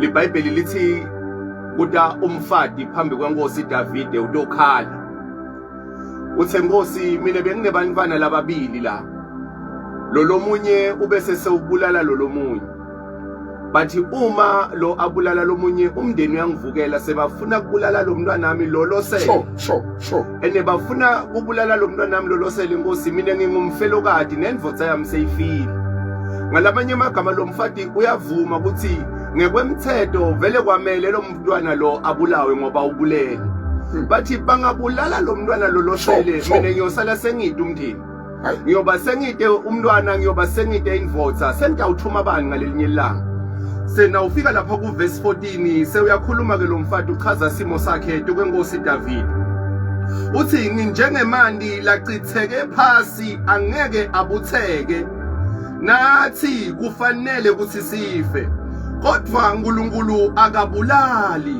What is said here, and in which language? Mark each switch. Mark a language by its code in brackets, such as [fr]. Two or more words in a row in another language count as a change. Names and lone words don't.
[ss] LiBhayibheli lithi kuda umfati phambi kwenkosi Davide utokhala. Uthe Nkosi mina benginebantwana lababili la. Lomunye ubese sewubulala lomunye. Bathi uma lo abulala lomunye umndeni uyangivukela sebafuna kubulala lo mntwana nami lolosele. Sure. Ene bafuna kubulala lo mntwana nami lolosele Nkosi mina ngingumfelokadi nendvodza yami seyifile. Ngalamanye amagama lo mfati uyavuma ukuthi ngekwemthetho vele kwamele lo mntwana lo abulawe ngoba ubulele. Bathi bangabulala lo mntwana lolosele mina ngiyosala sengide umndeni. Ngiyoba sengide umntwana ngiyoba sengide indvodza sentawuthuma bani ngalelinye ilanga. Sena ufika lapha ku verse 14 sewuyakhuluma ke lo mfati uchaza simo sakhe kwenkosi David. Uthi nginjengemandi lachitheke phasi angeke abutheke. Nathi kufanele ukuthi sife. Kodwa uNkulunkulu akabulali.